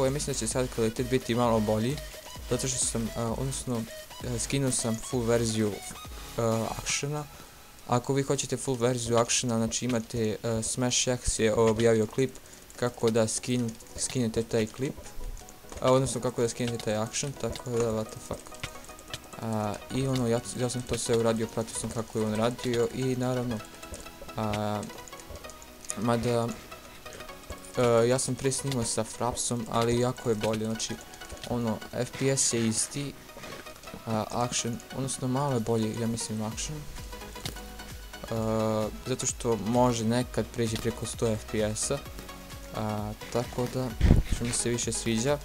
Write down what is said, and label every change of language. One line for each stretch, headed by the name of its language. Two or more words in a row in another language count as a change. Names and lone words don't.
Croatian: Ja mislim da će sad kvalitet biti malo bolji, zato što sam, odnosno skinuo sam full verziju actiona. Ako vi hoćete full verziju actiona, znači imate Smash X je objavio klip kako da skinete taj klip, odnosno kako da skinete taj action, tako da
English: what the fuck.
Croatian: I ono, ja sam to sve uradio, pratio sam kako je on radio i naravno, mada ja sam prije snimao sa Frapsom, ali jako je bolje, znači ono, FPS je isti, action, odnosno malo je bolje, ja mislim action, zato što može nekad preći preko 100 FPS-a, tako da što mi se više sviđa.